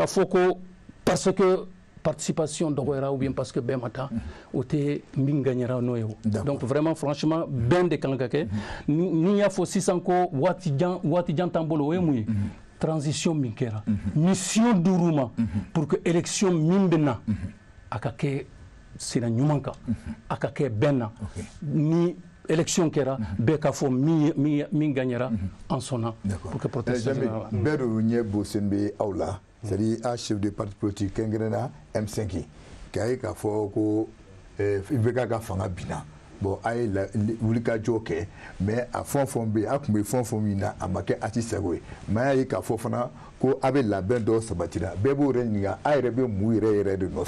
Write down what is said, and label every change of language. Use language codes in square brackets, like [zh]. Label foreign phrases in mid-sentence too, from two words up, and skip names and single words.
[bm] fɔ ko [fr] parce que [bm] participation dɔgɔyara [fr] ou bien parce que [bm] bɛɛ ma taa o tɛ min gagnera n'o ye o donc [fr] vraiment franchement [bm] bɛn de kan ka kɛ ni y'a fɔ sisan ko waati jan t'an bolo o ye mun ye transition min kɛra mission d'uru ma [fr] pour que [bm] élection min bɛ na a ka kɛ sira ɲuman kan a ka kɛ bɛn na ni élection kɛra bɛɛ k'a fɔ min gagnera en sonna [fr] pour que protection [bm] bɛɛ de ɲɛ bosen bɛ aw la c'est-à-dire a [fr] chef de parti politique [bm] kɛrɛnkɛrɛnna M5 k'a ye k'a fɔ ko IBK ka fanga binna bon a ye wulikajɔ kɛ mais a fɛn o fɛn bɛ yen a tun bɛ fɛn o fɛn min na a ma kɛ a ti sago ye mais a y'a ye k'a fɔ fana ko a bɛ labɛn dɔ sabatira bɛɛ b'o yɛrɛ ɲininka a yɛrɛ bɛ mun yɛrɛ de nɔfɛ.